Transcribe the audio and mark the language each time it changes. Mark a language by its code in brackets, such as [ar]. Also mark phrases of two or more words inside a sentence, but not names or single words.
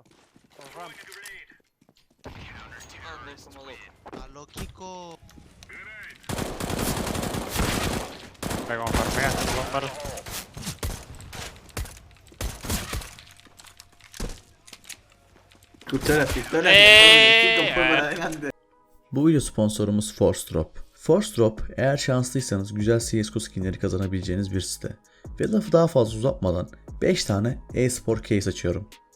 [en] Or ramp. [es] Aló, Kiko. [pt] Pega uma para pegar, vamos para. [tr] Bu video sponsorumuz ForceDrop. ForceDrop, eğer şanslıysanız güzel CSGO skinleri kazanabileceğiniz bir site. Ve lafı daha fazla uzatmadan 5 tane e-spor case açıyorum.